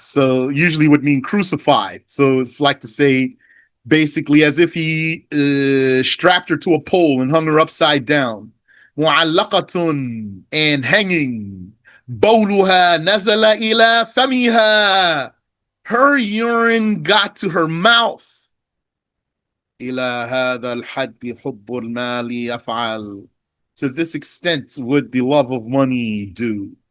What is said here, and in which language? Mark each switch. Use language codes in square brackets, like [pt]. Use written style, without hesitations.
[en] So usually would mean crucified. So it's like to say basically as if he strapped her to a pole and hung her upside down. معلقة and hanging. [ar] بولها نزل إلى فمها. [en] Her urine got to her mouth. [ar] إلى هذا الحد حب المال يفعل. [en] To this extent would the love of money do.